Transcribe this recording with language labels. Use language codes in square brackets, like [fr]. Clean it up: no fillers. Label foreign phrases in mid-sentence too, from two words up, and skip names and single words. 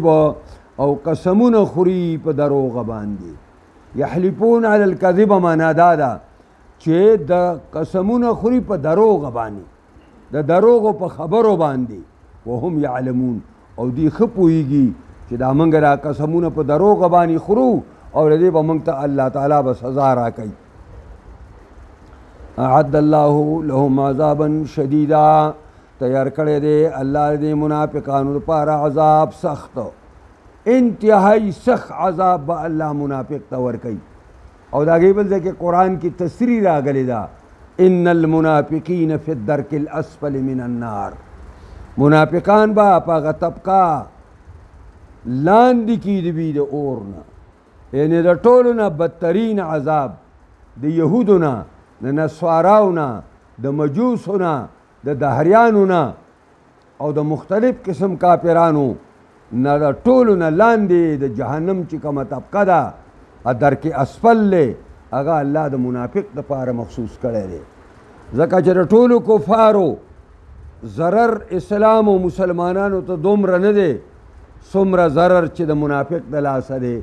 [ps] او قسمونه خوري په دروغ باندې [ar] یحلفون علی الکذب [ps] معنا دا ده چې د قسمونه خوري په دروغ باندې د دروغو په خبرو باندې [ar] وهم یعلمون [ps] او دی ښه پوهېږي چې دا موږ را قسمونه په دروغ باندې خورو او د دې به موږ ته الله تعالی به سزا راکوي [ar] اعد الله لهم عذابا شدیدا [ps] تیار کړی دی الله دې منافقانو لپاره عذاب سخت انتہائی سخت عذاب به الله منافق ته ورکوي او د هغې بل ځای کې قرآن کې تصریح راغلی ده [ar] ان المنافقین فی الدرک الاسفل من النار [ps] منافقان به په هغه طبقه لاندې کې د وي د اور نه یعنې د ټولو نه بدترین عذاب د یهودو نه د نسواراو نه د مجوسو نه د دهریانو نه او د مختلف قسم کافرانو نه د ټولو نه لاندې د جهنم چې کومه طبقه ده [ar] درک اسفل [ps] دی هغه الله د منافق دپاره مخصوص کړی دی ځکه چې د ټولو کفارو ضرر اسلام و مسلمانانو ته دومره نه دی څومره ضرر چې د منافق د لاسه دی.